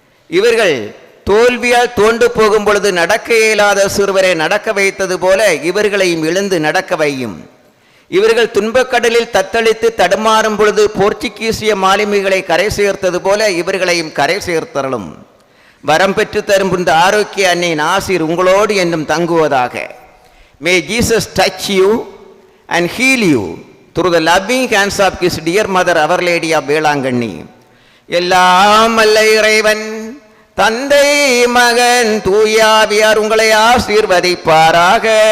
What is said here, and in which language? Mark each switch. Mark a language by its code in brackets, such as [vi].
[ta] இவர்கள் தோல்வியால் தோண்டு போகும் பொழுது நடக்க இயலாத சிறுவரை நடக்க வைத்தது போல இவர்களையும் எழுந்து நடக்க வையும். இவர்கள் துன்பக்கடலில் தத்தளித்து தடுமாறும் பொழுது போர்ச்சுகீசிய மாலுமிகளை கரை சேர்த்தது போல இவர்களையும் கரை சேர்த்தரலும். வரம் பெற்று தரும் இந்த ஆரோக்கிய அன்னையின் ஆசீர் உங்களோடு என்றும் தங்குவதாக. [en] May Jesus touch you and heal you through the loving hands of his dear mother, Our Lady of Velankanni. [ta] எல்லாம் அல்ல இறைவன் தந்தை மகன் தூயாவியார் உங்களை ஆசீர்வதிப்பாராக.